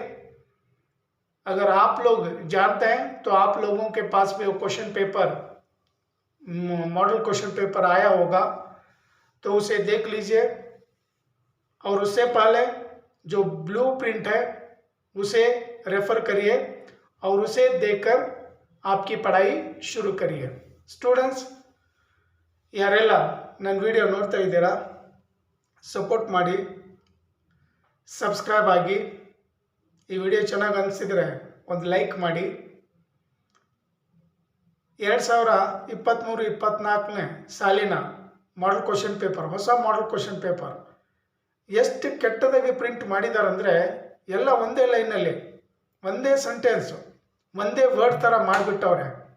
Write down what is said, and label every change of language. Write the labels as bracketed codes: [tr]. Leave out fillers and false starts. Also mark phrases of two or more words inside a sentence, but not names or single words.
[hi] अगर आप लोग जानते हैं तो आप लोगों के पास भी वो [en] question paper, model question paper [hi] आया होगा, तो उसे देख लीजिए। और उससे पहले जो [en] blue print [hi] है उसे रेफर करिए और उसे देखकर आपकी पढ़ाई शुरू करिए। स्टूडेंट्स, [kn] ಯಾರೆಲ್ಲ ನನ್ನ ವಿಡಿಯೋ ನೋಡ್ತಾ ಇದ್ದೀರಾ, ಸಪೋರ್ಟ್ ಮಾಡಿ, ಸಬ್ಸ್ಕ್ರೈಬ್ ಆಗಿ, ಈ ವಿಡಿಯೋ ಚೆನ್ನಾಗಿ ಅನಿಸಿದರೆ ಒಂದು ಲೈಕ್ ಮಾಡಿ। 2023-24ನೇ ಸಾಲಿನ [en] model question paper, [kn] ಹೊಸ [en] model question paper [kn] ಎಷ್ಟು ಕೆಟ್ಟದಾಗಿ ಪ್ರಿಂಟ್ ಮಾಡಿದ್ದಾರೆ ಅಂದರೆ, ಎಲ್ಲ ಒಂದೇ ಲೈನಲ್ಲಿ, ಒಂದೇ ಸೆಂಟೆನ್ಸು, ಒಂದೇ ವರ್ಡ್ ಥರ ಮಾಡಿಬಿಟ್ಟವ್ರೆ।